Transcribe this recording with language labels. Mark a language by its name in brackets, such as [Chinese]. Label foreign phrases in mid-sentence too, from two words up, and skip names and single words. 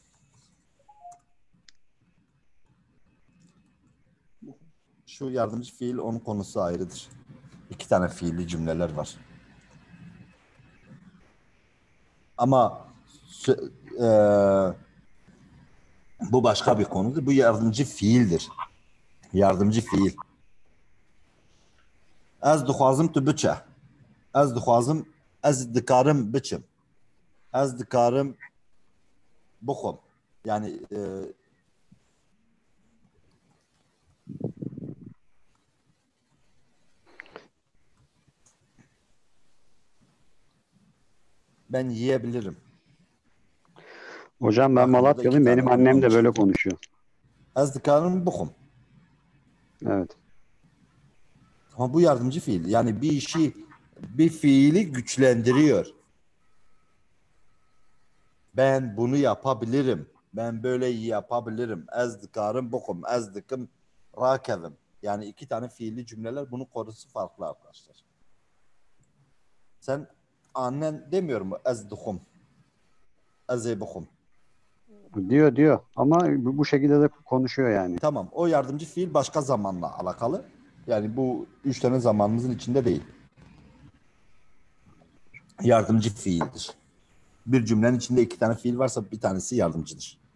[Turkish] Şu yardımcı fiil onun konusu ayrıdır. 2 tane fiilli cümleler var. Ama bu başka bir konudur. Bu yardımcı fiildir. Yardımcı fiil. [Kurdish] Ez dixwazim tu biçe. Ez dixwazim ez dikarim biçim. Ez dikarim bixwim. [Turkish] Yani ben yiyebilirim. Hocam ben Bakın burada 2 Malatyalıyım. tane Benim annem de kullanmış. böyle konuşuyor. [Kurdish] Ez dikarim bixwim. [Turkish] Evet. Ama bu yardımcı fiil. Yani bir fiili güçlendiriyor. Ben bunu yapabilirim. Ben böyle yapabilirim. [Kurdish] Ez dikarim bixwim. Ez dikim rakevim. [Turkish] Yani 2 tane fiilli cümleler, bunun konusu farklı arkadaşlar. Sen annen demiyor mu? [Kurdish] Ez duhum. Ez buhum. [Turkish] Diyor ama bu şekilde de konuşuyor yani. Tamam. O yardımcı fiil başka zamanla alakalı. Yani bu 3 tane zamanımızın içinde değil. Yardımcı fiildir. Bir cümlenin içinde 2 tane fiil varsa bir tanesi yardımcıdır.